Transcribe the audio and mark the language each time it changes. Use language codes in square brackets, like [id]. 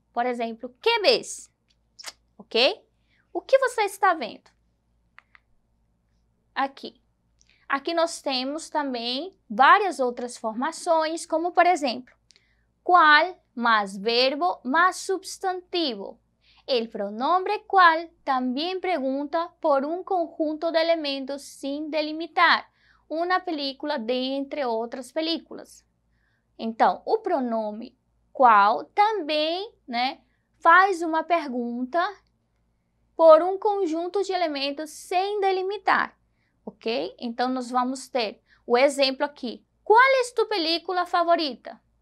[pt] Por exemplo, [es] que ves? [pt] Ok? O que você está vendo? Aqui. Aqui nós temos também várias outras formações, como por exemplo, qual mais verbo más substantivo. [es] El pronombre cual también pregunta por un conjunto de elementos sin delimitar, [pt] uma película dentre outras películas. Então, o pronome qual também, né, faz uma pergunta por um conjunto de elementos sem delimitar, ok? Então, nós vamos ter o exemplo aqui. Qual é tu película favorita?